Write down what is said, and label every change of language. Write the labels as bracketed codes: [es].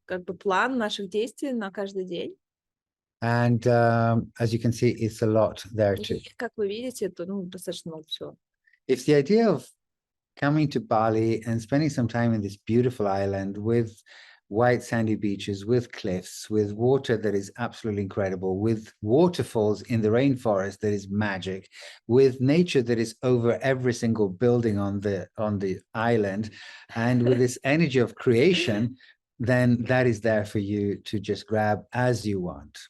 [ru] Как бы план наших действий на каждый день. [en] And as you can see, it's a lot there too. [ru] Как вы видите, то достаточно много всего. [en] If the idea of coming to Bali and spending some time in this beautiful island with white sandy beaches, with cliffs, with water that is absolutely incredible, with waterfalls in the rainforest that is magic, with nature that is over every single building on the island, and with this energy of creation, then that is there for you to just grab as you want.